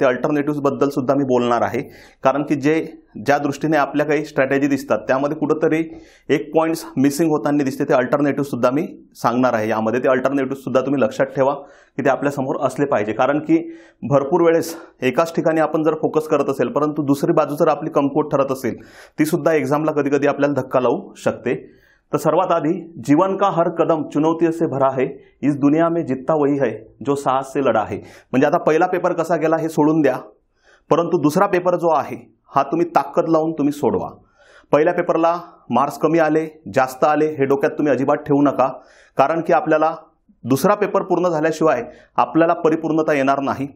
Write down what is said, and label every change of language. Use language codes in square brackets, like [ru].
[mr] ते अल्टरनेटिव्हज बद्दल सुद्धा मी बोलणार आहे, कारण की ज्या दृष्टीने आपल्या काही स्ट्रॅटेजी दिसतात त्यामध्ये कुठेतरी एक पॉइंट्स मिसिंग होताना दिसते। ते अल्टरनेटिव्ह सुद्धा मी सांगणार आहे यामध्ये। ते अल्टरनेटिव्ह सुद्धा तुम्ही लक्षात ठेवा की ते आपल्या समोर असले पाहिजे, कारण की भरपूर वेळेस एकाच ठिकाणी आपण जर फोकस करत असेल परंतु दुसरी बाजू जर आपली कमकुवत ठरत असेल ती सुद्धा एक्झामला कधी कधी आपल्याला धक्का लावू शकते। तो सर्वात आधी, [hi] जीवन का हर कदम चुनौतियों से भरा है, इस दुनिया में जीतता वही है जो साहस से लढा है। [mr] म्हणजे आता पहिला पेपर कसा गेला हे सोडून द्या, परंतु दुसरा पेपर जो आहे हा तुम्ही ताकद लावून तुम्ही सोडवा। पहिल्या पेपरला मार्क्स कमी आले जास्त आले हे डोक्यात तुम्ही अजिबात ठेवू नका, कारण की आपल्याला दुसरा पेपर पूर्ण झाल्याशिवाय आपल्याला परिपूर्णता येणार नाही।